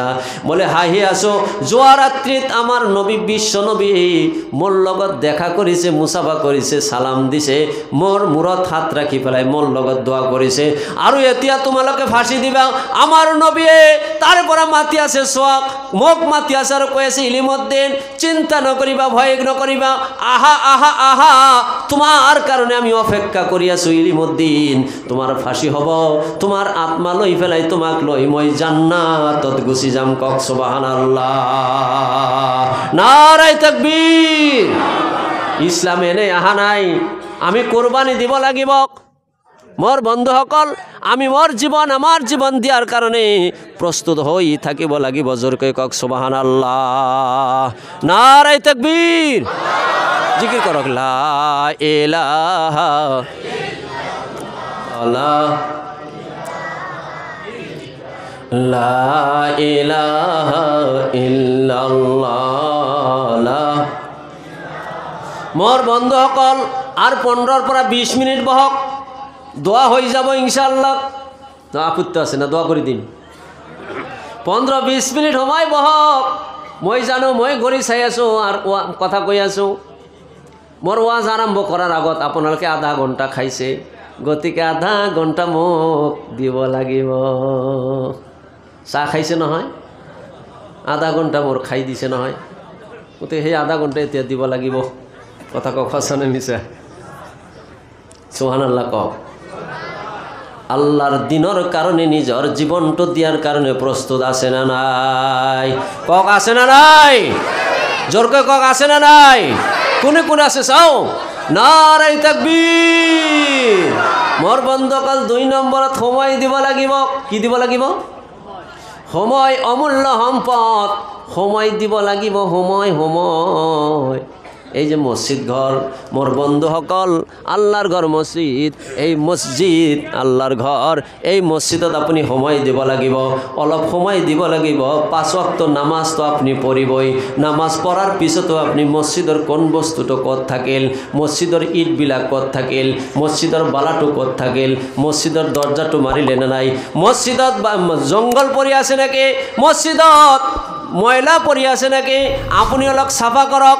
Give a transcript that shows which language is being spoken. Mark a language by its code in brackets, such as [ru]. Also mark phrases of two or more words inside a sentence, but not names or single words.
[as] বলে হাঁহি আছো, যোৱা ৰাত্ৰিত আমাৰ নবী বিশ্ব নবী মোৰ লগত দেখা কৰিছে, মুছাফা কৰিছে, সালাম দিছে, মোৰ মূৰত হাত ৰাখি পেলাই মোৰ লগত দোৱা কৰিছে, আৰু এতিয়া তোমালোকে ফাঁসি দিবা। আমাৰ নবীয়ে তাৰ পৰা মাতি আছে, চোৱাক মোক মাতি আছে আৰু কৈ আছে, ইলিমুদ্দিন চিন্তা নকৰিবা, ভয় নকৰিবা, আহা আহা আহা, তোমাৰ কাৰণে আমি অপেক্ষা কৰি আছো। ইলিমুদ্দিন তোমার ফাঁসি হব, তোমার আত্মা লৈ ফেলাই তোমাক লৈ মই জান্নাতত গুচি যাম। কক সুবহানাল্লাহ, [ar] نعرة تكبير. [as] ইছলাম এনে আহা নাই, আমি কোরবানি দিব লাগিব। মোর বন্ধুসকল, আমি মোর জীবন আমার জীবন দিয়ার কারণে প্রস্তুত হই থাকিব লাগিব। জোরকৈ কক সুবহানাল্লাহ, [ar] نعرة تكبير. [as] জিকির করক, [ar] لا إله لا إله إلا الله. [as] মোর বন্ধুসকল, আর 15 পৰা 20 মিনিট বহক, দোয়া হয়ে যাব ইনশাআল্লাহ। আপত্তি আছে না? [bn] দোয়া করে দিন। [as] 15-20 মিনিট সময় বহক। মই জানো, মই ঘড়ি চাই আছো আর কথা কৈ আছো। মোৰ ওয়াজ আৰম্ভ কৰাৰ আগত আপোনালোকে আধা ঘণ্টা খাইছে, গতিকে আধা ঘণ্টা মোক দিব লাগিব। চাহ খাইছে নহয়, আধা ঘণ্টা মোৰ খাই দিছে নহয়, গতিকে সেই আধা ঘণ্টা এতিয়া দিব লাগিব। কথা কওক সঁচানে মিছা? সুবহানাল্লাহ কওক। [bn] আল্লাহর দিনের কারণে নিজের জীবনটা দিয়ার কারণে [as] প্রস্তুত আছে না নাই? কক আছে না নাই? জোরকে কক আছে না নাই? কোনে কোনে আছে চাও? [ar] نعرة تكبير. [as] মোর বন্ধুসকল, 2 নম্বৰত সময় দিব লাগিব। কি দিব লাগিব? সময় অমূল্য সম্পদ। সময় দিব লাগিব, সময় সময়। এই যে মসজিদ ঘর, মোর বন্ধুসকল, আল্লাহর ঘর মসজিদ, এই মসজিদ আল্লাহর ঘর। এই মসজিদত আপুনি সময় দিব লাগিব, অলপ সময় দিব লাগিব। 5 ওয়াক্ত নামাজ তো আপনি পড়িবই। নামাজ পড়ার পিছতো আপনি মসজিদৰ কোন বস্তুটো ক'ত থাকিল, মসজিদৰ ইটবিলাক ক'ত থাকিল, মসজিদৰ বালাটো ক'ত থাকিল, মসজিদৰ দরজাটো মাৰিলে না নাই, মসজিদত জঙ্গল পৰি আছে নাকি, মসজিদত ময়লা পৰি আছে নাকি, আপুনি অলপ চাফা কৰক।